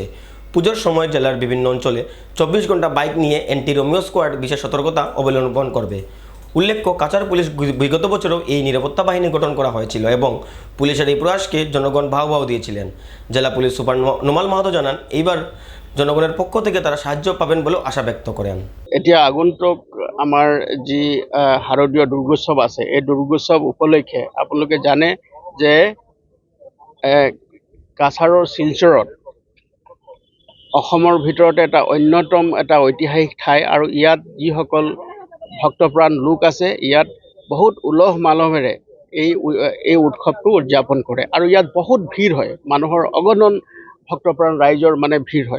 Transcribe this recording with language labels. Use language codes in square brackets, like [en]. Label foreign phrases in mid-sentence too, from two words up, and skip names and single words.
[bn] পুজোর সময় জেলার বিভিন্ন অঞ্চলে 24 ঘন্টা বাইক নিয়ে এন্টি রোমিও স্কোয়াড বিশেষ সতর্কতা অবলম্বন করবে। উল্লেখ্য, কাছাড় পুলিশ বিগত বছরেও এই নিরাপত্তা বাহিনী গঠন করা হয়েছিল এবং পুলিশের এই প্রয়াসকে জনগণ বাহবা দিয়েছিলেন। জেলা পুলিশ সুপার নোমাল মাহাতো জানান, এইবার জনগণের পক্ষ থেকে তারা সাহায্য পাবেন বলেও আশা ব্যক্ত করেন। [as] এতিয়া আগন্তুক আমাৰ যি শাৰদীয় দুৰ্গোৎসৱ আছে, এই দুৰ্গোৎসৱ উপলক্ষে আপোনালোকে জানে যে কাছাৰৰ শিলচৰত অসমৰ ভিতৰতে এটা অন্যতম এটা ঐতিহাসিক ঠাই, আৰু ইয়াত যিসকল ভক্তপ্ৰাণ লোক আছে ইয়াত বহুত উলহ মালহেৰে এই উৎসৱটো উদযাপন কৰে, আৰু ইয়াত বহুত ভিৰ হয়, মানুহৰ অগণন ভক্তপ্ৰাণ ৰাইজৰ মানে ভিৰ হয়।